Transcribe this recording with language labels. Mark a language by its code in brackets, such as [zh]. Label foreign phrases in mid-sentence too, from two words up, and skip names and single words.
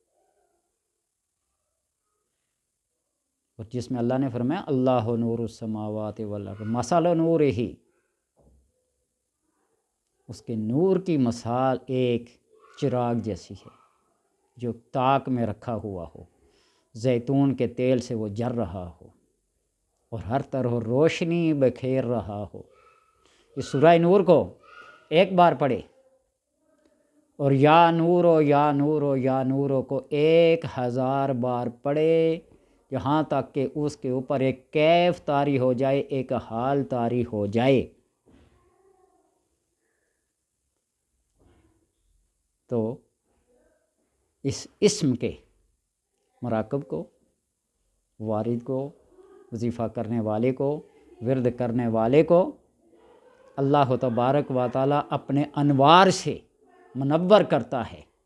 [ur] اور جس میں اللہ نے فرمایا [ar] اللہ نور السماوات والارض مثل نور ہی، [ur] اس کے نور کی مثال ایک چراغ جیسی ہے جو تاک میں رکھا ہوا ہو، زیتون کے تیل سے وہ جر رہا ہو اور ہر طرح روشنی بکھیر رہا ہو۔ اس سورہ نور کو ایک بار پڑھے، اور [ar] یا نورو یا نورو یا نورو [ur] کو 1000 بار پڑھے، یہاں تک کہ اس کے اوپر ایک کیف طاری ہو جائے، ایک حال طاری ہو جائے۔ تو اس اسم کے مراقب کو، وارد کو، وظیفہ کرنے والے کو، ورد کرنے والے کو اللہ تبارک و تعالی اپنے انوار سے منور کرتا ہے،